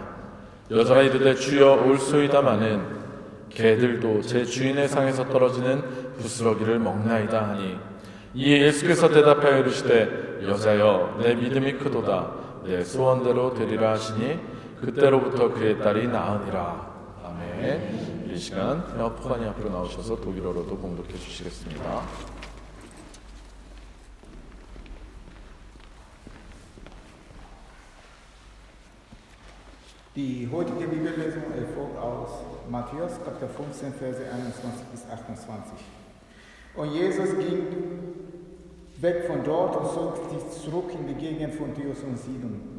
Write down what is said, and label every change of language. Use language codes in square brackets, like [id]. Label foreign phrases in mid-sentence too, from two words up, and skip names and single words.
[ko] 여자가 이르되 주여 올소이다마는 개들도 제 주인의 상에서 떨어지는 부스러기를 먹나이다 하니 이에 예수께서 대답하여 이르시되 여자여 내 믿음이 크도다 내 소원대로 되리라 하시니 그때로부터 그의 딸이 나으니라. 아멘. 이 시간 포관이 앞으로 나오셔서 독일어로도 봉독해 주시겠습니다. [de] Die heutige Bibellesung erfolgt aus Matthäus, Kapitel 15, Verse 21 bis 28. Und Jesus ging weg von dort und zog sich zurück in die Gegend von Tyrus und Sidon.